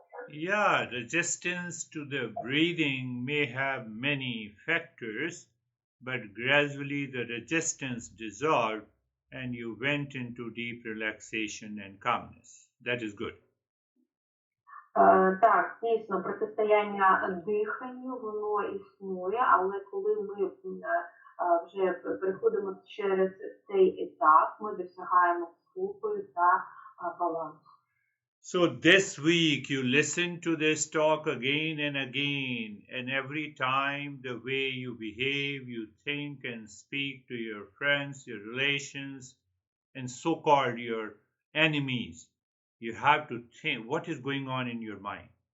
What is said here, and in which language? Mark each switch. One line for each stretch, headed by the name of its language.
English: Yeah, resistance to the breathing may have many factors, but gradually the resistance dissolved and you went into deep relaxation and calmness. That is good.
Ukrainian: Так, дійсно, протистояння диханню, воно існує, але коли ми вже переходимо через цей етап, ми досягаємо спокою та балансу.
English: So this week you listen to this talk again and again, and every time the way you behave, you think and speak to your friends, your relations, and so-called your enemies, you have to think what is going on in your mind.